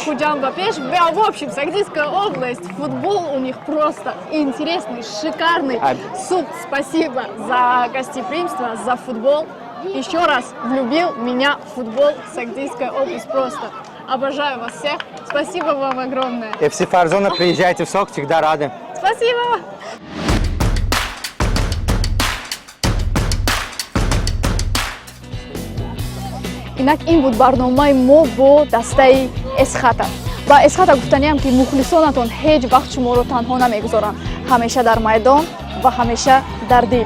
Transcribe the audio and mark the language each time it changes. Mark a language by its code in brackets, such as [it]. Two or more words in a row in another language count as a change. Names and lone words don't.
[ru] В общем, Сагдийская область, футбол у них просто интересный, шикарный. Суп, спасибо за гостеприимство, за футбол. Еще раз влюбил меня в футбол Сагдийская область просто. Обожаю вас всех. Спасибо вам огромное. FC Фарзона, приезжайте в СОК, всегда рады. Спасибо. [tg] инак ин буд барномаи мо бо дастаи Эсхата. Ба Эсхата гуфтаниам ки мухлисонатон ҳеҷ вақт шуморо танҳо намегузоранд. Ҳамеша дар майдон ва ҳамеша дар дил.